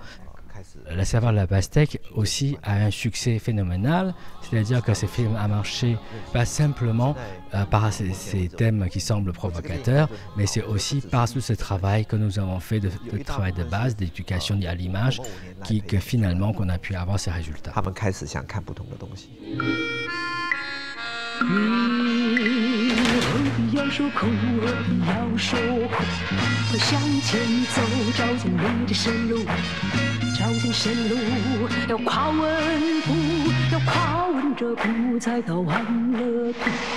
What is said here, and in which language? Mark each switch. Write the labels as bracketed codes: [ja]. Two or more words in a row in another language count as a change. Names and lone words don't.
[fr] La Saveur de la Pastèque aussi a un succès phénoménal, c'est-à-dire que ce film a marché pas simplement par ces thèmes qui semblent provocateurs, mais c'est aussi par tout ce travail que nous avons fait de travail de base, d'éducation à l'image, que finalement qu'on a pu avoir ces résultats. [zh] 要说苦，何必要说苦？快向前走，找见你的生路。找见生路，要跨稳步，要跨稳这步，才到安乐谷。